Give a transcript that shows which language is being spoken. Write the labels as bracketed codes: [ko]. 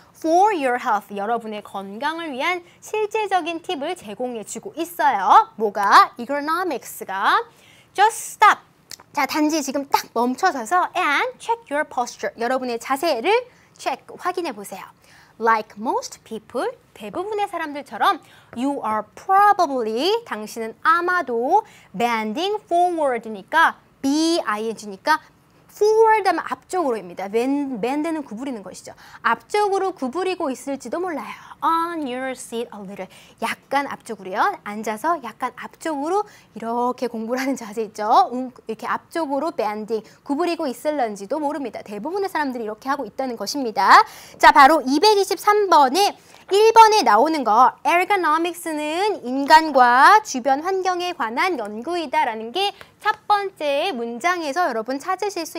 [en] For your health, [ko] 여러분의 건강을 위한 실제적인 팁을 제공해주고 있어요. 뭐가? ergonomics가. [en] Just stop. [ko] 자, 단지 지금 딱 멈춰서서 [en] and check your posture. [ko] 여러분의 자세를 check, 확인해 보세요. [en] Like most people, [ko] 대부분의 사람들처럼 [en] you are probably, [ko] 당신은 아마도 [en] bending forward [ko] 니까 B-I-N-G니까 forward 하면 앞쪽으로입니다. bend는 구부리는 것이죠. 앞쪽으로 구부리고 있을지도 몰라요. [en] On your seat a little. [ko] 약간 앞쪽으로요. 앉아서 약간 앞쪽으로 이렇게 공부를 하는 자세 있죠. 이렇게 앞쪽으로 bending, 구부리고 있을런지도 모릅니다. 대부분의 사람들이 이렇게 하고 있다는 것입니다. 자, 바로 223번에 1번에 나오는 거 ergonomics는 인간과 주변 환경에 관한 연구이다라는 게 첫 번째 문장에서 여러분 찾으실 수